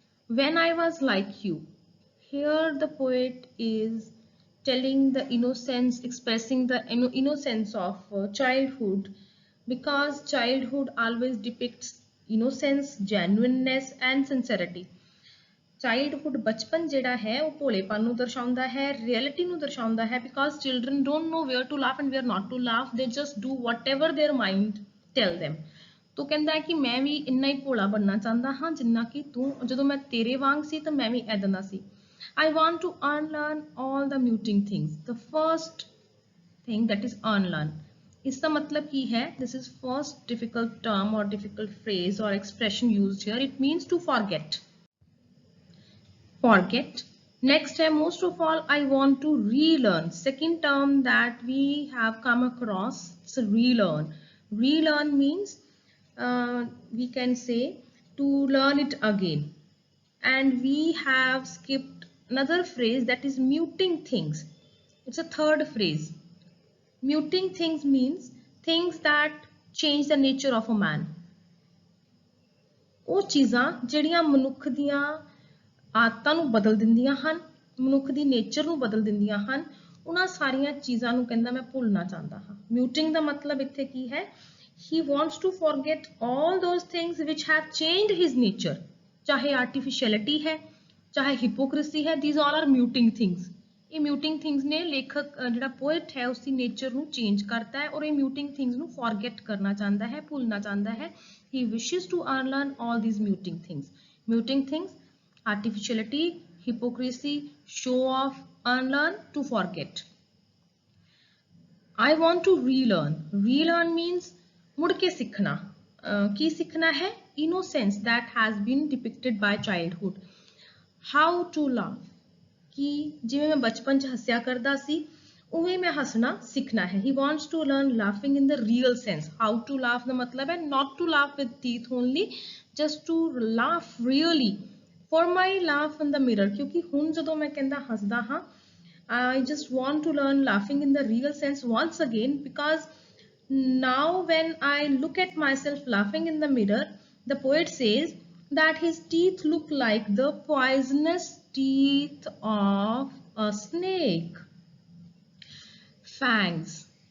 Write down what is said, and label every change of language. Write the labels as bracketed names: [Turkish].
[English] When I was like you. Here the poet is telling the innocence, expressing the innocence of childhood, because childhood always depicts innocence, genuineness and sincerity. [Punjabi] Childhood ਬਚਪਨ ਜਿਹੜਾ ਹੈ ਉਹ ਭੋਲੇਪਨ ਨੂੰ ਦਰਸਾਉਂਦਾ ਹੈ, [English] Reality ਨੂੰ ਦਰਸਾਉਂਦਾ ਹੈ, because children don't know where to laugh and where not to laugh, they just do whatever their mind tell them। [Punjabi] ਤੋ ਕਹਿੰਦਾ ਹੈ ਕਿ ਮੈਂ ਵੀ ਇੰਨਾ ਹੀ ਭੋਲਾ ਬਣਨਾ ਚਾਹੁੰਦਾ ਹਾਂ ਜਿੰਨਾ ਕਿ ਤੂੰ, ਜਦੋਂ ਮੈਂ ਤੇਰੇ ਵਾਂਗ ਸੀ ਤਾਂ ਮੈਂ ਵੀ ਇੱਦਾਂ ਦਾ ਸੀ। [English] I want to unlearn all the muting things. The first thing that is unlearn, [Hindi] इसका मतलब की है, [English] this is first difficult term or difficult phrase or expression used here. It means to forget. Forget. Next है, most of all I want to relearn. Second term that we have come across, it's relearn. Relearn means we can say to learn it again. And we have skipped another phrase, that is muting things. It's a third phrase. Muting things means things that change the nature of a man. [Punjabi] ਉਹ ਚੀਜ਼ਾਂ ਜਿਹੜੀਆਂ ਮਨੁੱਖ ਦੀਆਂ ਆਦਤਾਂ ਨੂੰ ਬਦਲ ਦਿੰਦੀਆਂ ਹਨ, ਮਨੁੱਖ ਦੀ ਨੇਚਰ ਨੂੰ ਬਦਲ ਦਿੰਦੀਆਂ ਹਨ, ਉਹਨਾਂ ਸਾਰੀਆਂ ਚੀਜ਼ਾਂ ਨੂੰ ਕਹਿੰਦਾ ਮੈਂ ਭੁੱਲਣਾ ਚਾਹੁੰਦਾ ਹਾਂ। ਮਿਊਟਿੰਗ ਦਾ ਮਤਲਬ ਇੱਥੇ ਕੀ ਹੈ? [English] he wants to forget all those things which have changed his nature, [Punjabi] ਚਾਹੇ ਆਰਟੀਫਿਸ਼ੀਅਲਿਟੀ ਹੈ, ਚਾਹੇ ਹਿਪੋਕ੍ਰੇਸੀ ਹੈ, [English] these all are muting things। [Punjabi] ਇਹ ਮਿਊਟਿੰਗ ਥਿੰਗਸ ਨੇ ਲੇਖਕ ਜਿਹੜਾ ਪੋਇਟ ਹੈ ਉਸਦੀ ਨੇਚਰ ਨੂੰ ਚੇਂਜ ਕਰਤਾ ਹੈ ਔਰ ਇਹ ਮਿਊਟਿੰਗ ਥਿੰਗਸ ਨੂੰ ਫੋਰਗੇਟ ਕਰਨਾ ਚਾਹੁੰਦਾ ਹੈ, ਭੁੱਲਣਾ ਚਾਹੁੰਦਾ ਹੈ। [English] he wishes to unlearn all these muting things. Muting things, artificiality, hypocrisy, show off, unlearn, to forget. I want to relearn. Relearn means [Punjabi] मुड़ के सीखना। की सीखना है? [English] Innocence that has been depicted by childhood. How to laugh, [Punjabi] कि जिवें मैं बचपन च हस्या करदा सी उवें मैं हसना सीखना है। [English] He wants to learn laughing in the real sense. How to laugh [Punjabi] ਦਾ ਮਤਲਬ ਹੈ [English] not to laugh with teeth only, just to laugh really. For my laugh in the mirror, क्योंकि [Punjabi] ਹੁਣ ਜਦੋਂ ਮੈਂ ਕਹਿੰਦਾ ਹੱਸਦਾ ਹਾਂ, [English] I just want to learn laughing in the real sense once again, because now when I look at myself laughing in the mirror, the poet says that his teeth look like the poisonous teeth of a snake. Fangs.